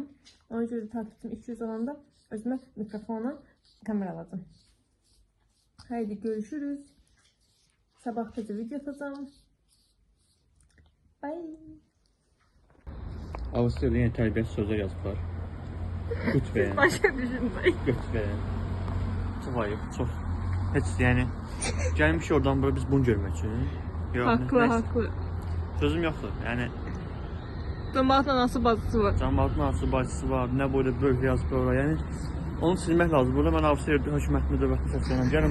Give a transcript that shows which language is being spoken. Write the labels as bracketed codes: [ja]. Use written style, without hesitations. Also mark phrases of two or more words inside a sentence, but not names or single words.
[tr] Ona göre takipçim 200 olanda özüme mikrofona kamera alacağım. Haydi görüşürüz. Sabah gece video atacağım. Bye. [az] Avustralya'da yeni tərbiyət sözlər yazıblar. [tr] Lütfen. Başka düşünmeyin. Lütfen. [az] Çox ayıb, çox. Heç yəni gəlmiş oradan bura biz bunu görmək üçün. Yox, Haklı, nəysə. haklı. Sözüm yoxdur. Yəni Cemaatın anası bacısı var. cəmaatın arası bacısı var, nə boyda böyük yazıb ora. Yəni onu silmək lazım. Burada mən Avstraliya hökumətini, dövlətini səslənirəm.